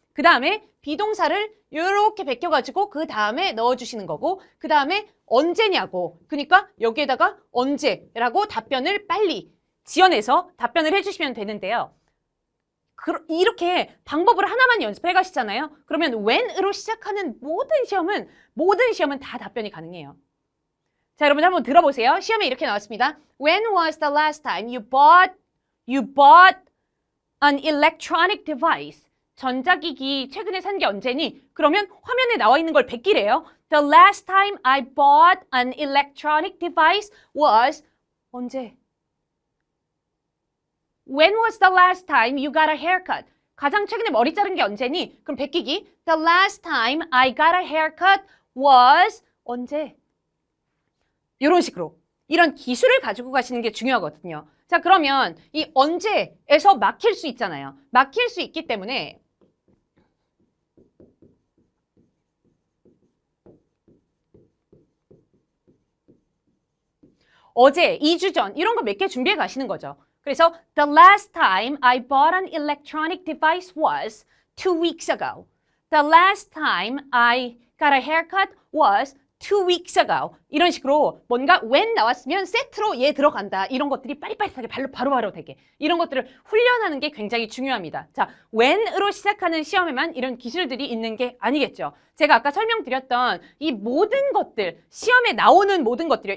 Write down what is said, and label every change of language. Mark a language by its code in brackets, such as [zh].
[ko] 그 다음에 비동사를 이렇게 베껴가지고 그 다음에 넣어주시는 거고 그 다음에 언제냐고 그러니까 여기에다가 언제라고 답변을 빨리 지어내서 답변을 해주시면 되는데요. 이렇게 방법을 하나만 연습해 가시잖아요. 그러면 when으로 시작하는 모든 시험은 다 답변이 가능해요. 자, 여러분 한번 들어보세요. 시험에 이렇게 나왔습니다. [en] When was the last time you bought an electronic device? [ko] 전자기기 최근에 산 게 언제니? 그러면 화면에 나와 있는 걸 베끼래요. [en] The last time I bought an electronic device was 언제? When was the last time you got a haircut? [ko] 가장 최근에 머리 자른 게 언제니? 그럼 베끼기. [en] The last time I got a haircut was 언제? [ko] 이런 식으로. 이런 기술을 가지고 가시는 게 중요하거든요. 자, 그러면 이 언제에서 막힐 수 있잖아요. 막힐 수 있기 때문에 어제, 2주 전 이런 거 몇 개 준비해 가시는 거죠. 그래서 [en] the last time I bought an electronic device was 2 weeks ago. The last time I got a haircut was 2 weeks ago. [ko] 이런 식으로 뭔가 when 나왔으면 세트로 얘 들어간다. 이런 것들이 빠릿빠릿하게 바로바로 되게. 이런 것들을 훈련하는 게 굉장히 중요합니다. 자, when으로 시작하는 시험에만 이런 기술들이 있는 게 아니겠죠. 제가 아까 설명드렸던 이 모든 것들, 시험에 나오는 모든 것들이요.